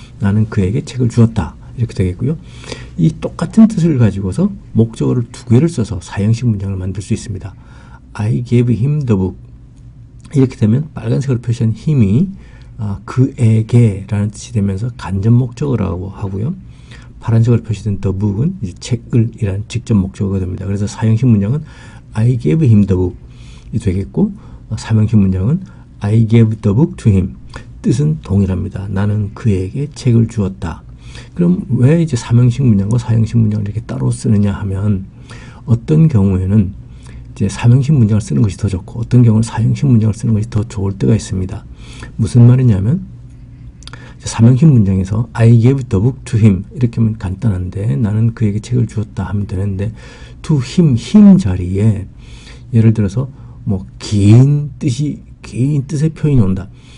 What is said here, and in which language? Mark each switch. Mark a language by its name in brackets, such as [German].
[Korean] 나는 그에게 책을 주었다. 이렇게 되겠고요. 이 똑같은 뜻을 가지고서 목적어를 두 개를 써서 사형식 문장을 만들 수 있습니다. [English] I gave him the book. [Korean] 이렇게 되면 빨간색으로 표시한 힘이 그에게 라는 뜻이 되면서 간접 목적어라고 하고요. 파란색으로 표시된 [English] the book [Korean] 은 이제 책을 이란 직접 목적어가 됩니다. 그래서 사형식 문장은 [English] I gave him the book [Korean] 이 되겠고, 사명식 문장은 [English] I gave the book to him. [Korean] 뜻은 동일합니다. 나는 그에게 책을 주었다. 그럼 왜 이제 사명식 문장과 사형식 문장을 이렇게 따로 쓰느냐 하면, 어떤 경우에는 이제 사명식 문장을 쓰는 것이 더 좋고 어떤 경우는 사형식 문장을 쓰는 것이 더 좋을 때가 있습니다. 무슨 말이냐면, 사명식 문장에서 [English] I gave the book to him [Korean] 이렇게 하면 간단한데, 나는 그에게 책을 주었다 하면 되는데, [English] to him, [Korean] 힘 자리에 예를 들어서 뭐 긴 뜻의 표현이 온다.